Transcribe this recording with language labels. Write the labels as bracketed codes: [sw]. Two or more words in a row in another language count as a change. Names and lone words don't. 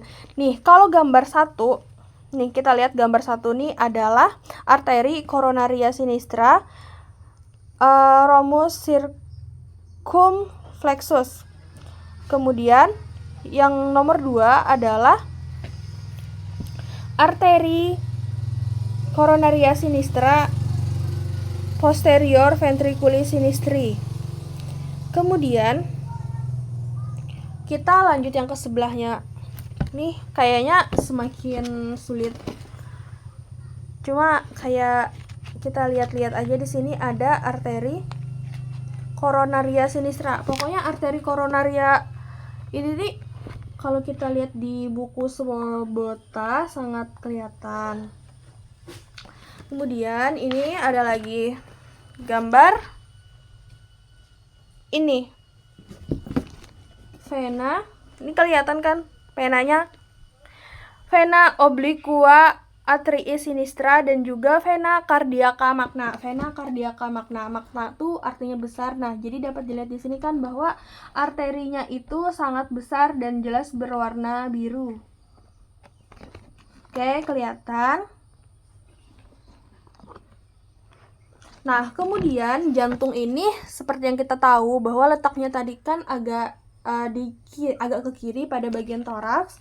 [id] Nih, kalau gambar satu, nih kita lihat gambar satu nih adalah arteri [la] coronaria sinistra, ramus circumflexus. [id] Kemudian yang nomor 2 adalah arteri [la] coronaria sinistra posterior ventriculis sinistri. [id] Kemudian kita lanjut yang ke sebelahnya. Nih kayaknya semakin sulit. Cuma kayak kita lihat-lihat aja, di sini ada arteri [la] coronaria sinistra. [id] Pokoknya arteri coronaria ini nih kalau kita lihat di buku semua bota sangat kelihatan. Kemudian ini ada lagi gambar ini vena. Ini kelihatan kan venanya? [la] Vena obliqua atrii sinistra [id] dan juga [la] vena cardiaca magna. Vena cardiaca magna. [id] Magna tuh artinya besar. Nah, jadi dapat dilihat di sini kan bahwa arterinya itu sangat besar dan jelas berwarna biru. Oke, kelihatan. Nah, kemudian jantung ini seperti yang kita tahu bahwa letaknya tadi kan agak ke kiri pada bagian toraks.